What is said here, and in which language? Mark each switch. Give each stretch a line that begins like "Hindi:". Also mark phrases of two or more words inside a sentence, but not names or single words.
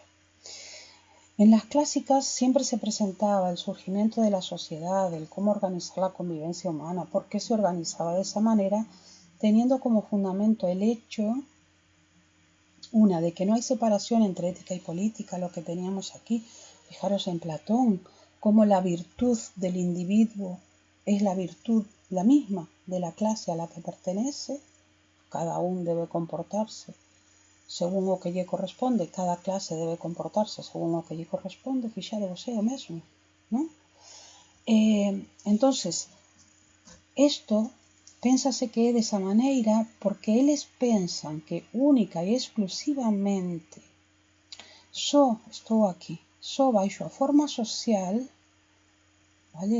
Spanish: En las clásicas siempre se presentaba el surgimiento de la sociedad, el cómo organizar la convivencia humana, por qué se organizaba de esa manera, teniendo como fundamento el hecho, de que no hay separación entre ética y política, lo que teníamos aquí. Fijaros en Platón, cómo la virtud del individuo es la virtud la misma de la clase a la que pertenece, cada uno debe comportarse según
Galician: o que lle corresponde,
Spanish: cada clase debe comportarse según
Galician: o que lle corresponde, fixade você o mesmo,
Spanish: ¿no?
Galician: Entonces, esto pénsase que é desa maneira porque eles pensan que única e exclusivamente só baixo a forma social, vale?